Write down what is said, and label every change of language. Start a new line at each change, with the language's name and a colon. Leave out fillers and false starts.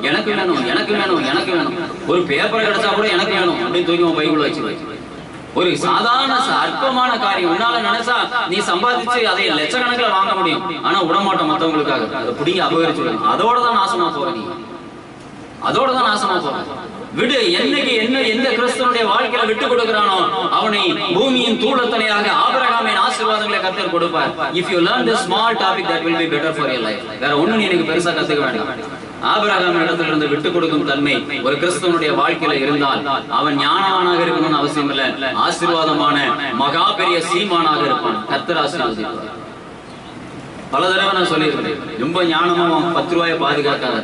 Tamil: எனக்கு வேணும், எனக்கு வேணும், எனக்கு வேணும். ஒரு பேப்பர் கிடைச்சா கூட எனக்கு வேணும் அப்படின்னு தூக்கி உன் பைக்குள்ள வச்சு ஒரு சாதாரண அற்பமான காரியம் உன்னால நினைச்சா நீ சம்பாதிச்சு அதை லட்சக்கணக்கில் வாங்க முடியும், ஆனா விடமாட்டோம் மற்றவங்களுக்காக. அதை பிடிங்க அபகரிச்சு, அதோட தான் நாசமா போற நீ, அதோட தான் நாசமா போற. விடு. என்னைக்கு எந்த கிறிஸ்தவனுடைய வாழ்க்கையில விட்டு கொடுக்கிறானோ அவனை பூமியின் தூளத்தனையாக ஆபிரகாமின் ஆசீர்வாதங்களை கர்த்தர் கொடுப்பார்.
English: If you learn this small topic, that will be better for your life.
Tamil: வேற ஒண்ணும் நீ எனக்கு பெருசா கத்துக்க வேண்டாம். ஆபிரகாம் இடத்துல இருந்து விட்டு கொடுக்கும் தன்மை ஒரு கிறிஸ்தவனுடைய வாழ்க்கையில இருந்தால் அவன் ஞானவானாக இருக்கணும்னு அவசியம் இல்ல, ஆசீர்வாதமான மகா பெரிய சீமானாக இருப்பான். கர்த்தர் ஆசீர்வதிப்பார். பல தடவை நான் சொல்லியிருக்கேன், ரொம்ப ஞானமா 10 ரூபாயை பாதுகாக்காத.